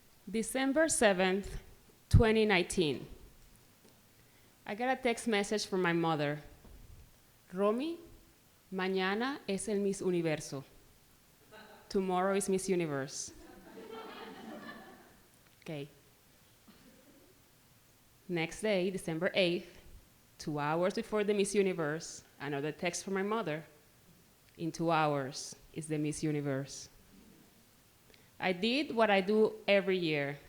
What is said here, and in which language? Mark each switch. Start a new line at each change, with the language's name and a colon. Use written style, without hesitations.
English: December 7th, 2019. I got a text message from my mother.
Spanish: Romy, mañana es el Miss Universo.
English: Tomorrow is Miss Universe. Okay. Next day, December 8th, 2 hours before the Miss Universe, another text from my mother. In 2 hours is the Miss Universe. I did what I do every year.